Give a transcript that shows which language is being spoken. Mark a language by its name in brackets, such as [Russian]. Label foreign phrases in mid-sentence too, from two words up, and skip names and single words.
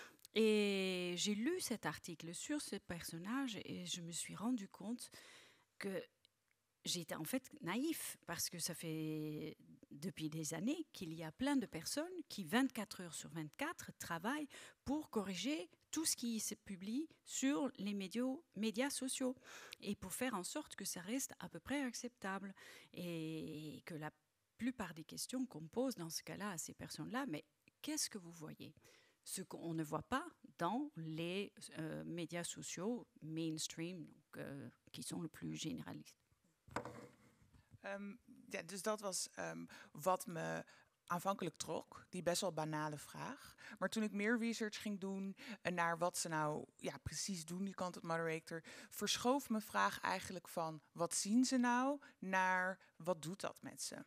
[French] Et j'ai lu cet article sur ce personnage et je me suis rendu compte que j'étais en fait naïf, parce que ça fait depuis des années qu'il y a plein de personnes qui, 24 heures sur 24, travaillent pour corriger tout ce qui se publie sur les médias sociaux et pour faire en sorte que ça reste à peu près acceptable et que la plupart des questions qu'on pose dans ce cas-là à ces personnes-là, mais qu'est-ce que vous voyez ? Ce qu'on ne voit pas dans les médias sociaux mainstream, donc, qui sont le plus généralistes. [Dutch] Ja, dus dat was wat me aanvankelijk trok, die best wel banale vraag. Maar toen ik meer research ging doen naar wat ze nou precies doen, die [English] content moderator, [Dutch] verschoof mijn vraag eigenlijk van wat zien ze nou naar wat doet dat met ze?